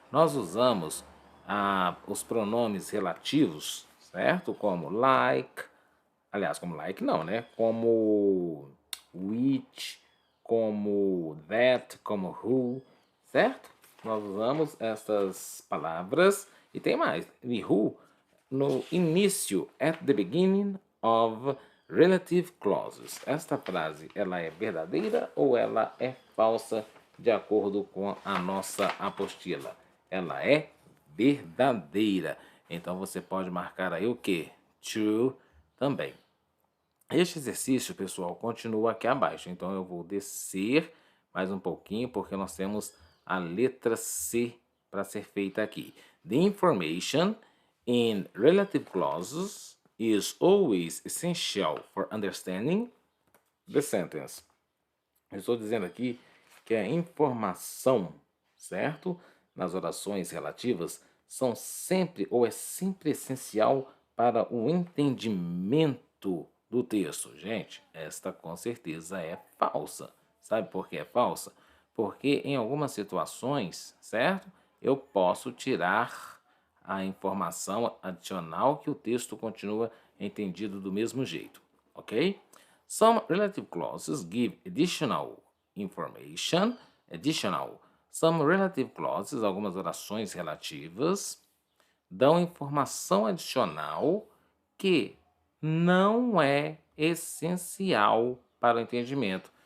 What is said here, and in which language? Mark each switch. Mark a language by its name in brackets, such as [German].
[Portuguese] Nós usamos os pronomes relativos, certo? Como like, aliás, como like não, né? Como which, como that, como who, certo? Nós usamos essas palavras e tem mais. E who no início, [English] at the beginning of relative clauses. [Portuguese] Esta frase, ela é verdadeira ou ela é falsa de acordo com a nossa apostila? Ela é verdadeira. Então você pode marcar aí o que? True também. Este exercício, pessoal, continua aqui abaixo. Então eu vou descer mais um pouquinho porque nós temos a letra C para ser feita aqui. [English] The information in relative clauses is always essential for understanding the sentence. [Portuguese] Eu estou dizendo aqui que a informação, certo? Nas orações relativas são sempre ou é sempre essencial para o entendimento do texto. Gente, esta com certeza é falsa. Sabe por que é falsa? Porque em algumas situações, certo? Eu posso tirar a informação adicional que o texto continua entendido do mesmo jeito, ok? [English] Some relative clauses give additional information. Some relative clauses, [Portuguese] algumas orações relativas, dão informação adicional que não é essencial para o entendimento.